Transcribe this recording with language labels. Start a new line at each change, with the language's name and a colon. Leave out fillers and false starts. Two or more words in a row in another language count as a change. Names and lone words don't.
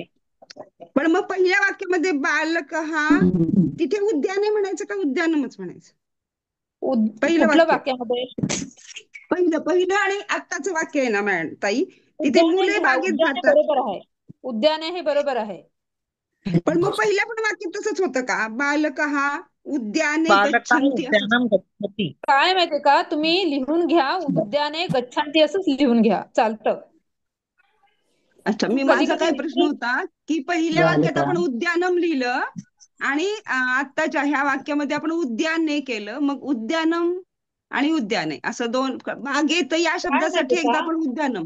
Marathi: पण मग पहिल्या वाक्यामध्ये बालक हा तिथे उद्याने म्हणायचं का उद्यानमच म्हणायचं? पहिलं कुठलं वाक्य वाक्यामध्ये? पहिलं आणि आत्ताचं वाक्य आहे ना मॅडम ताई, तिथे उद्याने मुले लिहा. बागेत उद्याने जातात. बरोबर आहे. उद्याने हे बरोबर आहे. पण मग पहिल्या पण वाक्यात तसंच होतं का? बालक हा उद्याने बालका गच्छन्ति असं.
Sanskrit: उद्यानम गच्छति.
Marathi: काय माहितीये का, तुम्ही लिहून घ्या
Sanskrit: उद्याने गच्छन्ति
Marathi: असंच लिहून घ्या, चालतं. अच्छा, मी कधी माझा काय प्रश्न होता की पहिल्या वाक्यात आपण उद्यानम लिहिलं आणि आत्ताच्या ह्या वाक्यामध्ये आपण उद्याने केलं, मग उद्यानम आणि उद्याने असं दोन बागेत या शब्दासाठी एकदा आपण उद्यानम.